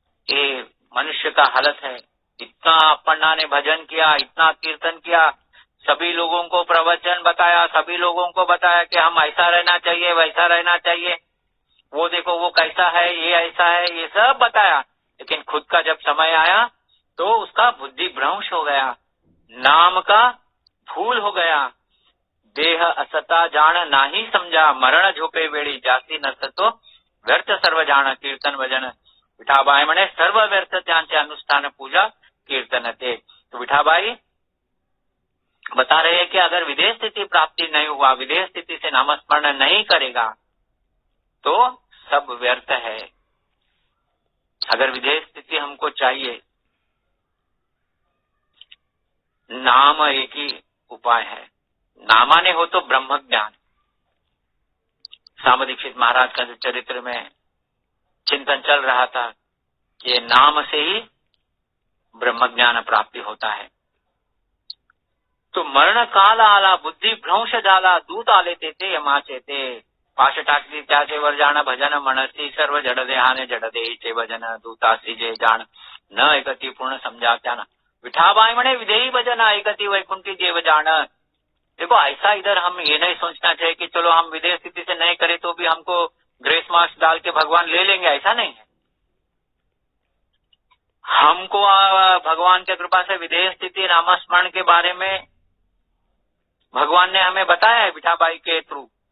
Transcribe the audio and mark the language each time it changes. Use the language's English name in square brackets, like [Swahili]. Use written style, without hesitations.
[Hindi] ये मनुष्य का हालत है। इतना अपन्ना ने भजन किया, इतना कीर्तन किया, सभी लोगों को प्रवचन बताया, सभी लोगों को बताया कि हम ऐसा रहना चाहिए, वैसा रहना चाहिए, वो देखो वो कैसा है, ये ऐसा है, ये सब बताया। लेकिन खुद का जब समय आया तो उसका बुद्धि भ्रंश हो गया, नाम का भूल हो गया। [Marathi] देह असता जान नाही समझा, मरण झोपे वेळी जाती नसतो व्यर्थ सर्व जान कीर्तन भजन। विठाबाई म्हणे सर्व व्यर्थ त्यांचे अनुष्ठान पूजा कीर्तन ते। [Hindi] तो विठाबाई बता रहे हैं कि अगर विदेह स्थिति प्राप्ति नहीं हुआ, विदेह स्थिति से नामस्मरण नहीं करेगा तो सब व्यर्थ है। अगर विदेह स्थिति हमको चाहिए, नाम एक ही उपाय है। [Marathi] नामाने हो तो ब्रह्म ज्ञान। [Hindi] स्वामी दीक्षित महाराज का चरित्र में चिंतन चल रहा था कि नाम से ही ब्रह्म ज्ञान प्राप्ति होता है। [Marathi] तो मरण काल आला बुद्धि भ्रंश झाला, दूत आले तेथे यमाचे ते। पाश टाकली त्याचे वर जाण भजन मनसी सर्व जड देहाने जड देहीचे भजन दूतासी जे जाण न ऐकती पूर्ण समझा त्याना। विठाबाई म्हणे विदेही भजन ऐकती वैकुंठी देव जाण। [Hindi] देखो ऐसा इधर हम ये नहीं सोचना चाहिए कि चलो हम विदेह स्थिति से नहीं करें तो भी हमको ग्रेस मार्क्स डाल के भगवान ले लेंगे, ऐसा नहीं है। हमको भगवान की कृपा से विदेह स्थिति नामस्मरण के बारे में भगवान ने हमें बताया है विठाबाई के थ्रू।